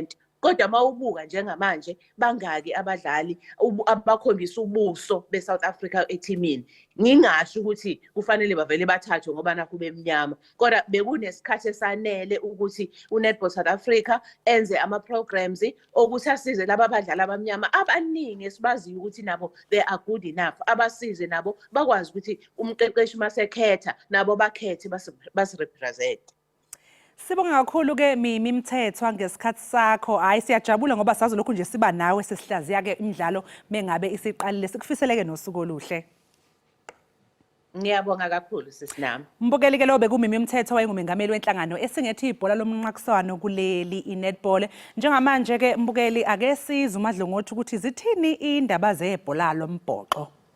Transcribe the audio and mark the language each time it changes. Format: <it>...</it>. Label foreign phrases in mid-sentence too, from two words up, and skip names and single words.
<zu>Kodwa mawubuka njengamanje bangaki abadlali abakhombisa ubuso beSouth Africa ethimini ngingasho ukuthi kufanele bavele bathathwe ngoba nakho bemnyama kodwa bekunesikhathi esanele ukuthi uNetball South Africa enze ama-programs okuthi asize laba abadlali abamnyama abaningi esibaziyo ukuthi nabo</zu> <en>they are good enough</en> <zu>abasize nabo bakwazi ukuthi umqeqeshi masekhetha nabo bakhethe basirepresent. Sibonga kakhulu-ke Mimi Mthethwa ngesikhathi sakho. Hayi siyajabula ngoba sazi lokhu nje siba nawe sesihlaziya-ke imidlalo mengabe isiqalile. Sikufiseleke nosuku oluhle. Ngiyabonga kakhulu sisinami. Mbukeli-ke lo bekuMimi Mthethwa wayengumengameli wenhlangano esingethi ibhola lomnqakiswano kuleli i-netball. Njengamanje-ke mbukeli ake size umadlongothi ukuthi zithini indaba zebhola lombhoxo.</zu>